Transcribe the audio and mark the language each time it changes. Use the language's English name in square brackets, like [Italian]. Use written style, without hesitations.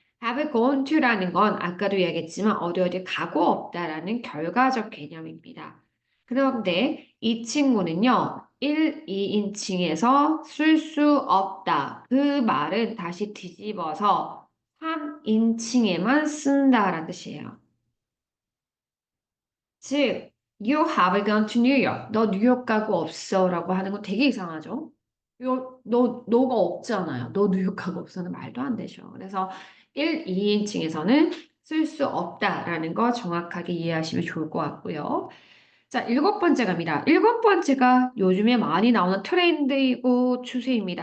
[Korean] have gone to라는 건 아까도 이야기했지만 어디 어디 가고 없다라는 결과적 개념입니다. 그런데 이 친구는요. 1, 2인칭에서 쓸 수 없다. 그 말은 다시 뒤집어서 3인칭에만 쓴다라는 뜻이에요. [English] 즉, You have gone to New York. [Korean] 너 뉴욕 가고 없어. 라고 하는 건 되게 이상하죠? 너가 없잖아요. 너 뉴욕 가고 없어는 말도 안 되죠. 그래서 1, 2인칭에서는 쓸 수 없다라는 거 정확하게 이해하시면 좋을 것 같고요. 자, 일곱 번째 갑니다. 일곱 번째가 요즘에 많이 나오는 트렌드이고 추세입니다.